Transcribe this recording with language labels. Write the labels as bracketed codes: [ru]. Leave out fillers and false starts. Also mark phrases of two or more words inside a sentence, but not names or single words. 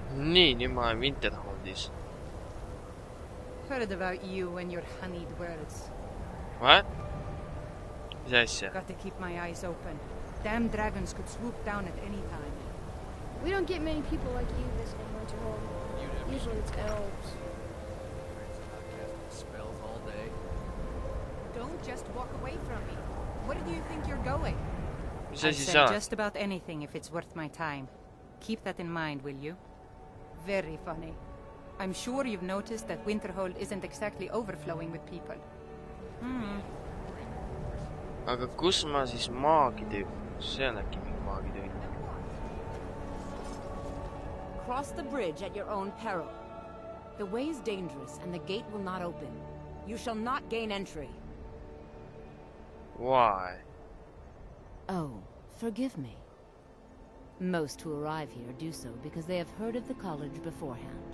[et] nii, nüüd ma olen Winterholdis. [en] Heard about you and your honeyed words. What? [et] Mis asja? [en] Got to keep my eyes open. Damn dragons could swoop down at any time. We don't get many people like you visiting Winterhold. Usually it's elves. Spells all day. Don't just walk away from me. Where do you think you're going? [et] Mis [en] I'll [et] asi [en] say [et] sa? [en] just about anything if it's worth my time. Keep that in mind, will you? Very funny. I'm sure you've noticed that Winterhold isn't exactly overflowing with people. [et] Aga kus ma siis maagitüü? See on äkki mingi maagitüü. [en] Cross the bridge at your own peril. The way is dangerous and the gate will not open. You shall not gain entry. Why? Oh, forgive me. Most who arrive here do so because they have heard of the college beforehand.